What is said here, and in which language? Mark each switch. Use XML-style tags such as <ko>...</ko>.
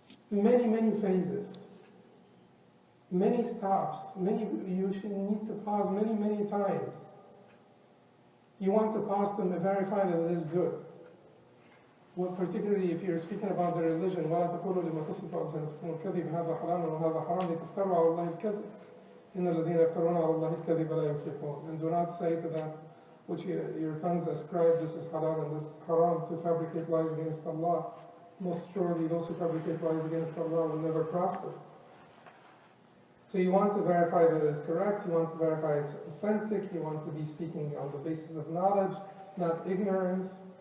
<en>Many phases, many stops, you should need to pause many times. You want to pause to verify that it is good. Well, particularly if you're speaking about the religion,</en> <ar>وَلَا تَقُولُوا لِمَا تَصِفُ أَلْسِنَتُكُمُ الْكَذِبَ هَذَا حَلَالٌ وَهَذَا حَرَامٌ لِتَفْتَرُوا عَلَى اللَّهِ الْكَذِبَ إِنَّ الَّذِينَ يَفْتَرُونَ عَلَى اللَّهِ الْكَذِبَ لَا يُفْلِحُونَ.</ar> <en>And do not say to that which your tongues ascribe, this is halal and this is haram, to fabricate lies against Allah. Most surely those who fabricate lies against Allah will never prosper. So you want to verify that it is correct, you want to verify it's authentic, you want to be speaking on the basis of knowledge, not ignorance.</en>